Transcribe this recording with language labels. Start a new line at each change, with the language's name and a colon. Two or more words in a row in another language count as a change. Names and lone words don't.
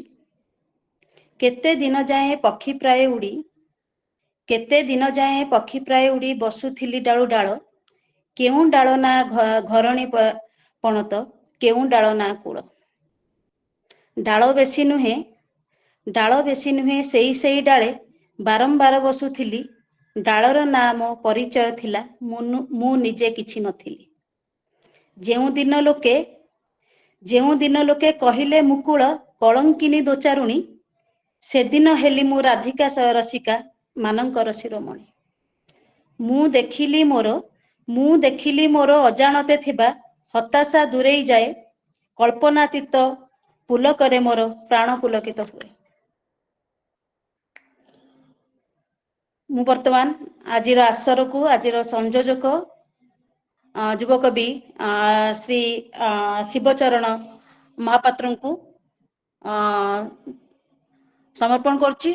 Odia: କେତେ ଦିନ ଯାଏ ପକ୍ଷୀ ପ୍ରାୟ ଉଡ଼ି କେତେ ଦିନ ଯାଏ ପକ୍ଷୀ ପ୍ରାୟ ଉଡ଼ି ବସୁଥିଲି ଡାଳୁ ଡାଳ କେଉଁ ଡାଳ ନା ଘରଣୀ ପଣତ କେଉଁ ଡାଳ ନା କୂଳ ଡାଳ ବେଶୀ ନୁହେଁ ସେଇ ଡାଳେ ବାରମ୍ବାର ବସୁଥିଲି ଡାଳର ନା ମୋ ପରିଚୟ ଥିଲା ମୁଁ ନିଜେ କିଛି ନଥିଲି। ଯେଉଁ ଦିନ ଲୋକେ କହିଲେ ମୁକୁଳ କଳଙ୍କିନୀ ଦୋଚାରୁଣୀ ସେ ଦିନ ହେଲି ମୁଁ ରାଧିକା ରସିକା ମାନଙ୍କର ଶିରୋମଣି। ମୁଁ ଦେଖିଲି ମୋର ଅଜାଣତେ ଥିବା ହତାଶା ଦୂରେଇ ଯାଏ କଳ୍ପନାତୀତ ପୁଲକରେ ମୋର ପ୍ରାଣ ପୁଲକିତ ହୁଏ। ମୁଁ ବର୍ତ୍ତମାନ ଆଜି ଆସର କୁ ଆଜି ସଂଯୋଜକ ଯୁବକବି ଶ୍ରୀ ଶିବଚରଣ ମହାପାତ୍ର କୁ ସମର୍ପଣ କରଛି।